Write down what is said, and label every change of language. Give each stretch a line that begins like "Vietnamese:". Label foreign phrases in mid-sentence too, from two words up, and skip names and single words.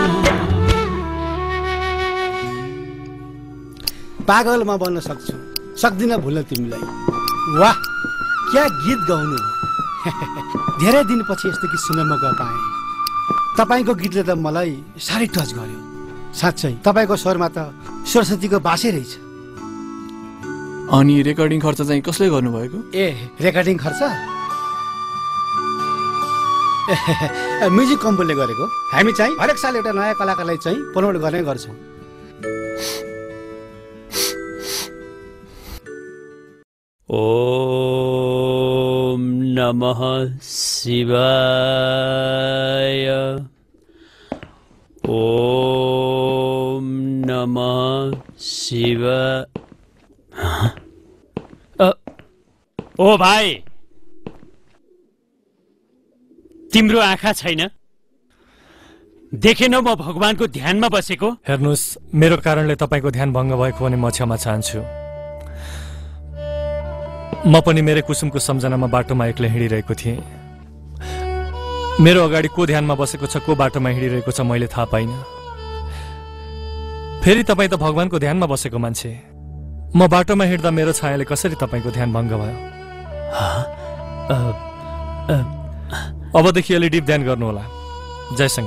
Nepali: पागल म बन्न सक्छु सक्दिन भुल्न तिमीलाई वाह क्या गीत गाउनु धेरै दिनपछि यस्तो गीत सुन्न मौका पाएँ तपाईँको गीतले त मलाई साह्रै टच गर्यो साँच्चै तपाईँको स्वरमा त सरस्वतीको बासै रहेछ अनि रेकर्डिङ खर्च चाहिँ कसले गर्नुभएको ए रेकर्डिङ खर्च म्युजिक कम्पनीले गरेको हामी चाहिँ हरेक साल एउटा नयाँ कलाकारलाई चाहिँ प्रमोट गर्ने गर्छौँ
Sanskrit: ओम नमः शिवाय ओम नमः शिवाय
Nepali: ओ भाइ तिम्रो आँखा छैन देखेन म भगवानको ध्यानमा बसेको हेर्नुस् मेरो कारणले तपाईको ध्यान भङ्ग भएको भने म क्षमा चाहन्छु म पनि मेरो कुसुमको सम्झनामा बाटोमा एक्लै हिँडिरहेको थिएँ मेरो अगाडि को ध्यानमा बसेको छ को बाटोमा हिँडिरहेको छ मैले थाहा पाइनँ फेरि तपाईँ त भगवानको ध्यानमा बसेको मान्छे म बाटोमा हिँड्दा मेरो छायाले कसरी तपाईको ध्यान भङ्ग भयो अबदेखि अलि डिप ध्यान गर्नुहोला जयसँग